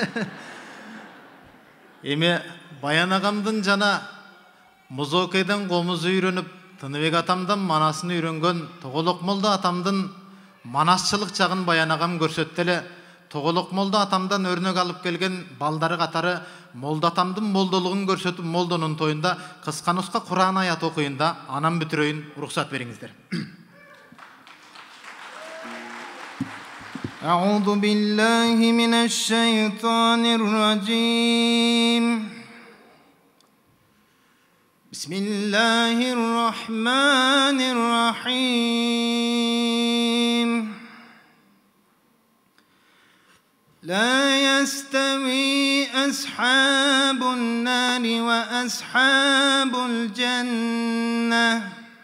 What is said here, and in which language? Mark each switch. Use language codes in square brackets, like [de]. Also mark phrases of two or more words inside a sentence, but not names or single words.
[ky] Эми Баян агамдын жана музокейден комузу үйрөнүп, Тыныбек атамдан манасын үйрөнгөн Тоголок молда атамдын манасчылык жагын Баян агам көрсөттү эле. Тоголок молда атамдан өрнөк алып келген балдары катары молда атамдын молдолугун көрсөтүп, молдонун тоюнда кыска нуска Кур'ан аят окуюнда анан бүтүрөйүн, уруксат бериңиздер. [ar] أعوذ بالله من الشيطان الرجيم بسم الله الرحمن الرحيم لا يستوي أصحاب النار وأصحاب الجنة